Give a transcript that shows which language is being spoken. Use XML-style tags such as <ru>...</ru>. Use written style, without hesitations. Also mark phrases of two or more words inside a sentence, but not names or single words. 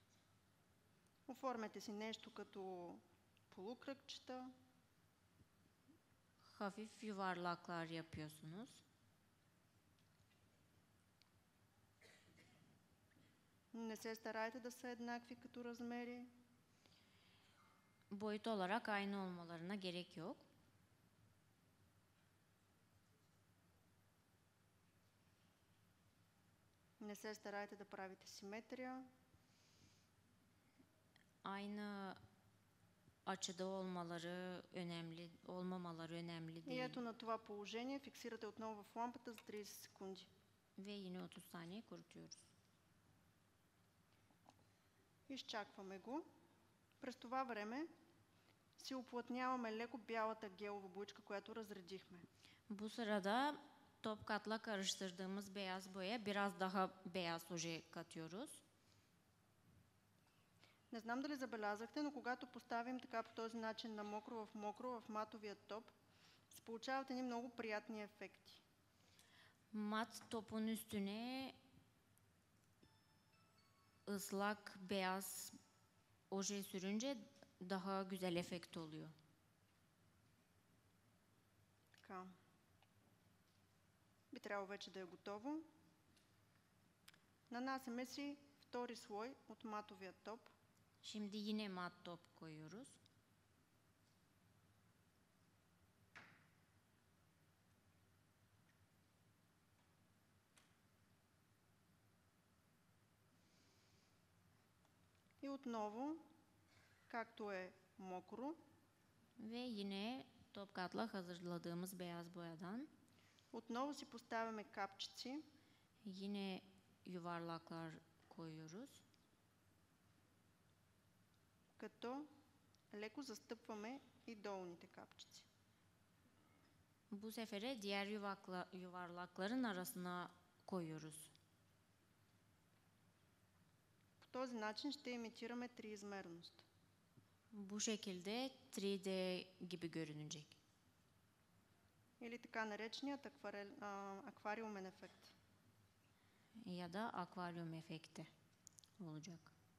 <bg>Оформяте си нещо като полукръгчета</bg> <tr>hafif yuvarlaklar yapıyorsunuz.</tr> <bg>Не се старайте да са еднакви като размери.</bg> <tr>Boyut olarak aynı olmalarına gerek yok.</tr> <bg>Не се старайте да правите симетрия.</bg> <tr>Aynı açıda olmamaları önemli</tr> <bg>И</bg> <tr>değil.</tr> <bg>ето на това положение фиксирате отново в лампата за 30 секунди.</bg> <tr>Ve yine 30 saniye kurutuyoruz.</tr> <bg>Изчакваме го. През това време си уплътняваме леко бялата гелова буичка, която разредихме.</bg> <tr>Bu sırada top katla karıştırdığımız beyaz boya biraz daha beyaz oje katıyoruz.</tr> <bg>Не знам дали забелязахте, но когато поставим така по този начин на мокро в матовия топ, се получават едни много приятни ефекти.</bg> <tr>Mat topun üstüne ıslak beyaz oje sürünce daha güzel efekt oluyor.</tr> <bg>Така. Би трябвало вече да е готово. Нанасяме си втори слой от матовия топ.</bg> <tr>Şimdi yine mat top koyuyoruz.</tr> <bg>И отново, както е мокро,</bg> <tr>Ve yine top katla hazırladığımız beyaz boyadan</tr> <bg>отново си поставяме капчици.</bg> <tr>yine yuvarlaklar koyuyoruz.</tr> <bg>Като леко застъпваме и долните капчици.</bg> <tr>Bu sefere diğer yuvarlakların arasına koyuyoruz.</tr> <bg>По този начин ще имитираме триизмерност.</bg> <tr>Bu şekilde 3D gibi görünecek.</tr> <bg>Или така нареченият аквариумен ефект.</bg> <tr>Ya da akvaryum efekti olacak.</tr>